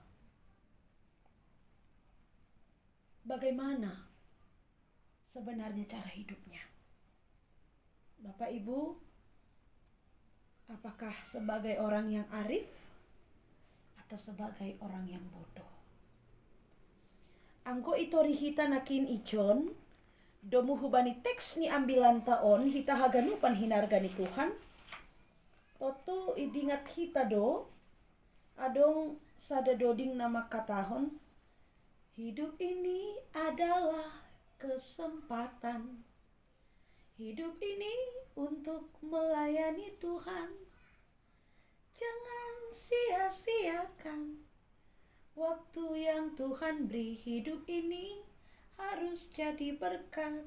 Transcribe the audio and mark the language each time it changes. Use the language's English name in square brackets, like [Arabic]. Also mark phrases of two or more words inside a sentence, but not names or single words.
[Indonesian] Bagaimana sebenarnya cara hidupnya? Bapak Ibu, apakah sebagai orang yang arif atau sebagai orang yang bodoh? [Batak Simalungun] Angko itori hita nakin ijon, domu hubani teks ni ambilan taon, hita haganupan hinargani Tuhan. Toto idingat hita do, adong sada doding nama katahon. [Indonesian] Hidup ini adalah kesempatan. Hidup ini untuk melayani Tuhan. Jangan sia-siakan Waktu yang Tuhan beri hidup ini harus jadi berkat.